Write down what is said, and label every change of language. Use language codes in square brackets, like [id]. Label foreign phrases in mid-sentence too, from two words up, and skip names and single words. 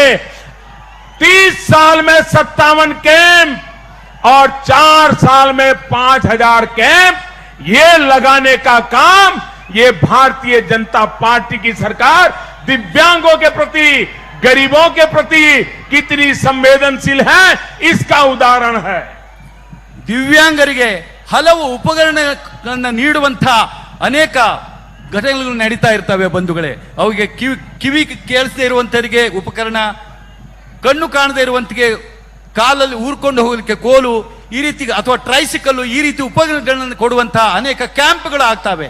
[hi] 30 साल में 57 कैंप और 4 साल में 5000 कैंप, ये लगाने का काम ये भारतीय जनता पार्टी की सरकार दिव्यांगों के प्रति, गरीबों के प्रति कितनी संवेदनशील है इसका उदाहरण है. [kn] ದಿವ್ಯಾಂಗರಿಗೆ ಹಲವು ಉಪಕರಣಗಳನ್ನು ನೀಡುವಂತ ಅನೇಕ ಘಟನೆಗಳು ನಡೀತಾ ಇರ್ತವೆ ಬಂಧುಗಳೇ. ಅವರಿಗೆ ಕಿವಿ ಕೇಳಿಸದೇ ಇರುವಂತವರಿಗೆ ಉಪಕರಣ, ಕಣ್ಣು ಕಾಣದೇ ಇರುವಂತಗೆ ಕಾಲಲ್ಲಿ ಊರ್ಕೊಂಡು ಹೋಗಲಿಕ್ಕೆ ಕೋಲು, ಈ ರೀತಿ ಅಥವಾ ಟ್ರೈಸಿಕಲ್, ಈ ರೀತಿ ಉಪಕರಣಗಳನ್ನು ಕೊಡುವಂತಹ ಅನೇಕ ಕ್ಯಾಂಪ್ಗಳು ಆಗ್ತವೆ.